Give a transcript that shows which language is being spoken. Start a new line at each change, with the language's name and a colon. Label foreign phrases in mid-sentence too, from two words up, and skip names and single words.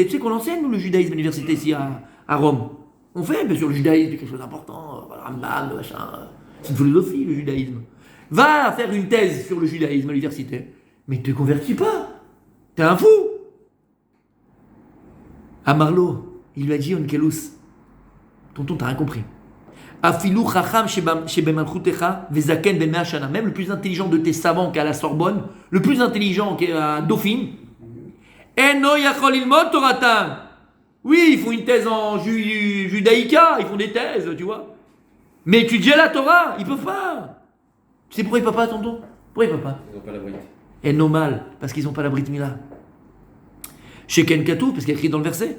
French: Tu sais qu'on enseigne, nous, le judaïsme à l'université ici à Rome. On fait, bien sûr, le judaïsme, c'est quelque chose d'important. Rambam, machin. C'est une philosophie, le judaïsme. Va faire une thèse sur le judaïsme à l'université. Mais te convertis pas. T'es un fou. À Marlo, il lui a dit, Onkelus, tonton, t'as rien compris.
Hebrew: אפילו חכם שבמלכותך וזקן במאה שנה.
French: Même le plus intelligent de tes savants qui est à la Sorbonne, le plus intelligent qui est à Dauphine,
Hebrew: אינו יכול ללמוד תורתן.
French: Oui, ils font une thèse en judaïka, ils font des thèses, tu vois. Mais étudier la Torah, ils peuvent pas. Tu sais pourquoi ils peuvent pas, tonton? Pourquoi ils peuvent pas? Ils n'ont pas la brite. Et normal, parce qu'ils n'ont pas la
Hebrew: ברית מילה. שכן כתוב,
French: parce qu'il y a écrit dans le verset.